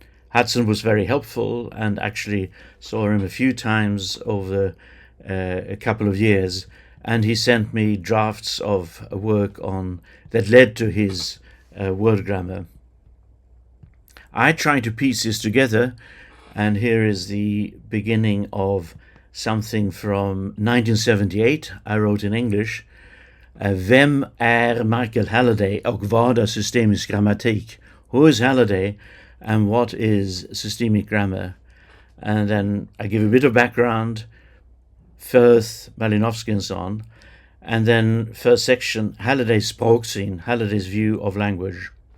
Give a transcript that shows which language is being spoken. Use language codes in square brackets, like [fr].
[en] Hudson was very helpful and actually saw him a few times over a couple of years, and he sent me drafts of work that led to his word grammar. I tried to piece this together, and here is the beginning of something from 1978. I wrote in English, [sv] Vem Michael Halliday och vad är systemisk grammatik? [en] Who is Halliday and what is systemic grammar? And then I give a bit of background, Firth, Malinowski and so on, and then first section, Halliday's språksyn, Halliday's view of language.